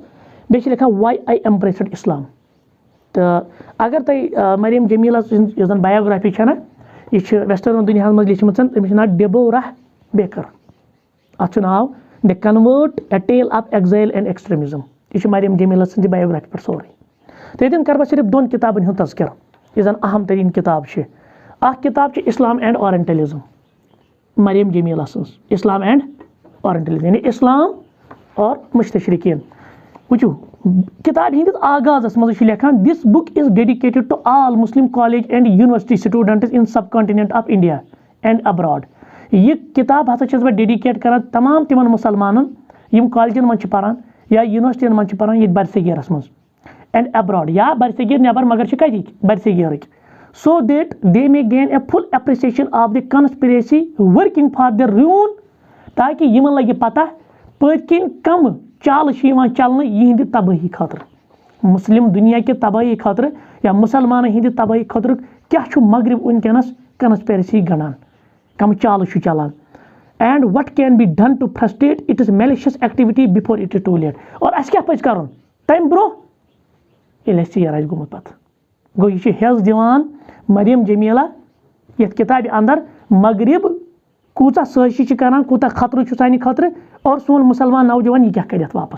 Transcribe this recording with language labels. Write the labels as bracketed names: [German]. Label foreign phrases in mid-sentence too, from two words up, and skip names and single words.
[Kashmiri] بیٚیہِ چھِ لیکھان [English] Why I embraced Islam. [Kashmiri] تہٕ اگر تۄہہِ مریم جمیٖلا سٕنٛز یۄس زَن بایوگرافی چھےٚ نہ یہِ چھِ ویسٹٲرن دُنیاہس منٛز لیٖچھمٕژ تٔمِس چھُ ناو ڈیبورا بیکر. اَتھ چھُ ناو [English] The convert a tale of exile and extremism [Kashmiri] یہِ چھُ مریم جمیٖلا سٕنٛزِ بایوگرافی پٮ۪ٹھ سورُے. تہٕ ییٚتٮ۪ن کَرٕ بہٕ صرف 2 کِتابن ہُنٛد تذکِر یُس زَن اہم تریٖن کِتاب چھِ. اکھ کِتاب چھِ [English] Islam and Orientalism [Kashmiri] مریم جمیٖلا سٕنٛز [English] Islam and Orientalism [Kashmiri] یعنی [Urdu] اِسلام اور مُستشرقیٖن. [Kashmiri] وٕچھِو کِتابہِ ہِنٛدِس آغازس منٛز چھُ لیکھان [English] This book is dedicated to all Muslim college and university students in subcontinent of India and abroad. [Kashmiri] یہِ کِتاب ہسا چھَس بہٕ ڈیڈِکیٹ کران تمام تِمن مُسلمانن یِم کالجن منٛز چھِ پران یا یوٗنیورسٹین منٛز چھِ پران ییٚتہِ برصغیٖرس منٛز [English] and abroad [Kashmiri] یا برصغیٖر نٮ۪بر مگر چھِ کتِکۍ برصغیٖرٕکۍ. [English] So that they may gain a full appreciation of the conspiracy working for the ruin [Kashmiri] تاکہِ یِمن لگہِ پتہ پٔتۍ کِنۍ کم چالہٕ چھِ یِوان چلنہٕ یِہنٛدِ تبٲہی خٲطرٕ مُسلِم دُنیا کہِ تبٲہی خٲطرٕ یا مُسلمانن ہِنٛدِ تبٲہی خٲطرٕ کیٛاہ چھُ مغرب وٕنکیٚنس کنسپیرسی گنٛڈان کم چالہٕ چھُ چلان [English] and what can be done to frustrate its malicious activity before it is too late. [Kashmiri] اور اَسہِ کیٛاہ پَزِ کَرُن تَمہِ برونٛہہ ییٚلہِ اَسہِ ژیر آسہِ گوٚمُت پتہٕ. گوٚو یہِ چھِ حٮ۪س دِوان مریم جمیٖلا یَتھ کِتابہِ اندر مغرب کوٗژاہ سٲزشی چھِ کران کوٗتاہ خطرٕ چھُ سانہِ خٲطرٕ اور سون مُسلمان نوجوان یہِ کیٛاہ کَرِ واپس.